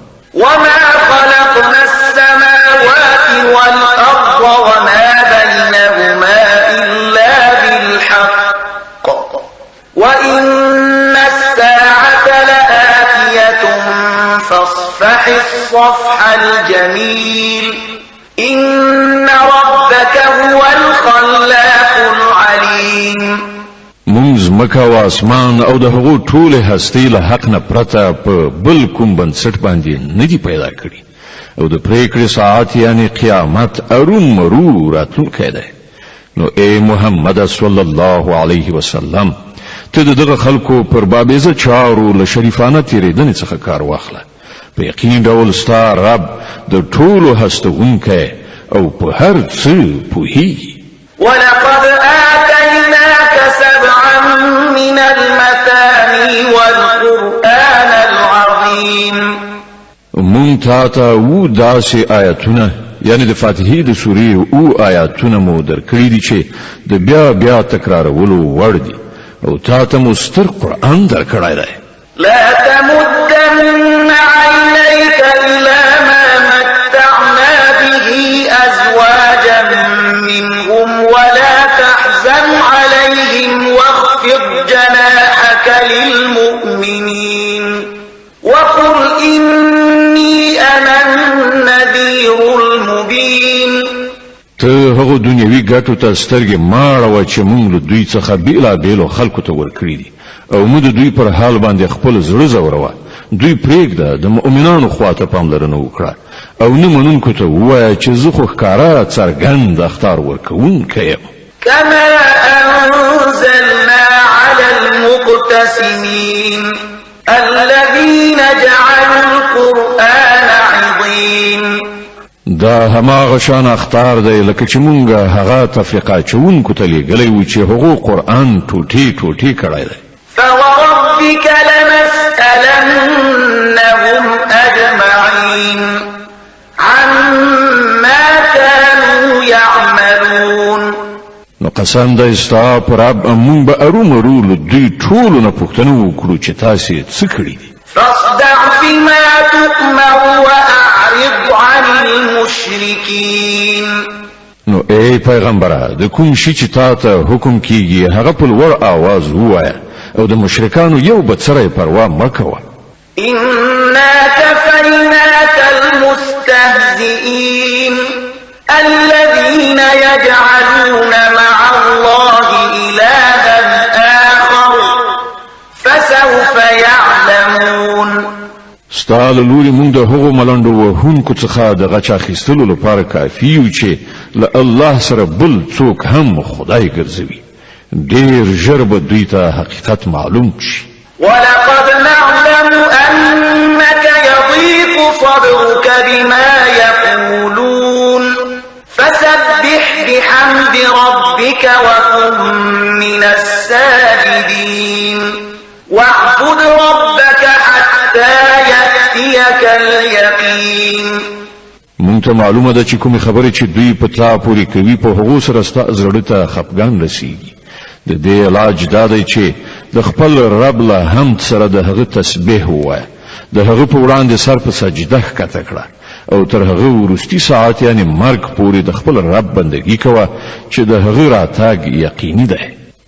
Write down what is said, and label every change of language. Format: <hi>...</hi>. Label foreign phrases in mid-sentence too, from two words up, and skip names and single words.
<ar>وما خلقنا السماوات والأرض وما بينهما إلا بالحق وإن الساعة لآتية فاصفح الصفح الجميل إن ربك هو الخلاق العليم.</ar> <ps>مونږ مکه او اسمان او د هغو ټولې هستۍ له حق نه پرته په بل کوم بنسټ باندې نه دي پیدا کړي او د پریکړې ساعت یعنی قیامت ارون مرو راتلونکی دی. نو ای محمد</ps> <ar>صلی الله علیه وسلم،</ar> <ps>ته دغه خلکو پر بابیزه چارو له شریفانه تیریدنې څخه کار واخله. په یقین ډول ستا رب د ټولو هستوونکی او په هر څه پوهیږي.</ps> <ar>ولقد آتيناك 7 من المثاني والقرآن العظيم.</ar> <ps>مونږ ته و داسې آیاتونه یعنی د فاتحې د سورې او آیاتونه مو درکړي دي چې د بیا بیا تکرارولو وړ دي او ته مو ستر قرآن درکړی دی.</ps> <ar>لا تمدن عينيك إلى ما متعنا به أزواجا منهم ولا تحزن عليهم واخفض جناحك للمؤمنين وقل إني أنا النذير المبين.</ar> <ps>ته هغه دنیوي ګټو ته سترګې ماړوه چې موږ له دوی څخه بیلابیلو خلکو ته ورکړي دي او موږ د دوی پر حال باندې خپل زړه ځوروه. دوی پرېږده، د مؤمنانو خواته پاملرنه وکړه او نه منونکو ته ووایه چې زه خو ښکاره څرګند اخطار ورکوونکی یم.</ps> <ar>كما أنزلنا على المقتسمين الذين جعلوا القرآن عضين.</ar> <ps>دا هماغه شان اخطار دی لکه چې مونږ هغه تفریقه چونکو ته لېږلی و چې هغو قرآن ټوټې ټوټې کړی دی.</ps> <ar>فوربك لنسألنهم أجمعين عما كانوا يعملون.</ar> <ps>نو قسم دی ستا پر رب مونږ به ارومرو له دوی ټولو نه پوښتنه وکړو چې تاسې څه کړي دي.</ps> <ar>فاصدع بما تؤمر وأعرض عن المشركين.</ar> <ps>نو ای پیغمبره، د کوم شي چې تا ته حکم کیږي هغه په لوړ آواز ووایه او د مشرکانو یو بڅری پروا مه کوه.</ps> <ar>إنا كفيناك المستهزئين الذين يجعلون مع الله إلها آخر فسوف يعلمون.</ar> <ps>ستا له لوري مونږ د هغو ملنډو وهونکو څخه د غچ اخیستلو لپاره کافي یو چې له الله سره بل څوک هم خدای ګرځوي. ډېر ژر به دوی ته حقیقت معلوم شي.</ps> <ar>ولقد نعلم أنك يضيق صدرك بما يقولون فسبح بحمد ربك وكن من الساجدين واعبد ربك حتى يأتيك اليقين.</ar> <ps>مونږ مونږ ته معلومه ده چې کومې خبرې چې دوی په تا پورې کوي په هغو سره ستا زړه ته خفګان رسیږي د دې علاج دا دی چې د خپل رب له حمد سره د هغه تسبیح ووایه د هغه په وړاندې سر په سجده ښکته کړه او تر هغه وروستي ساعت یعنی مرګ پورې د خپل رب بندگی کوه چې د هغه راتګ یقیني ده</ps>